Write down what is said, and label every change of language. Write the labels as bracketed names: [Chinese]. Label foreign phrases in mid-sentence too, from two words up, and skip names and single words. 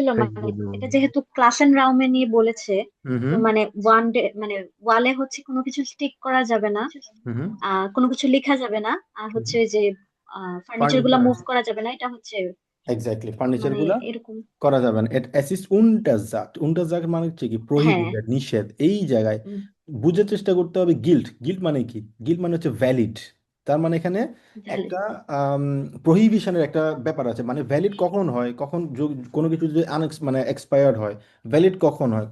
[Bangla] এক মানে মনে এটা হয়। যেহেতু [German] Klassenräumen [Bangla] নিয়ে বলেছে, হুম তো হুম মানে [German] Wände [Bangla] মানে ওয়ালে হচ্ছে কোনো কিছু স্টিক করা যাবে না, হুম কোনো কিছু লেখা যাবে না, আর হুম। হচ্ছে ওই যে ফার্নিচার গুলা ফার্নিচার, মুভ করা যাবে না, এটা হচ্ছে এক্স্যাক্টলি, ফার্নিচার মানে গুলা এরকম। করা যাবে না। [German] es ist untersagt, [Bangla] untersagt মানে হচ্ছে কি হ্যাঁ। প্রহিবিটেড, নিষেধ। এই জায়গায় উম, বুঝার চেষ্টা করতে হবে গিল্ট। গিল্ট মানে কি? গিল্ট মানে হচ্ছে ভ্যালিড। তার মানে এখানে জানি। একটা প্রহিবিশনের একটা ব্যাপার আছে। মানে ভ্যালিড কখন হয়, কখন কোনো কিছু যদি মানে এক্সপায়ার্ড হয়। ভ্যালিড কখন হয়?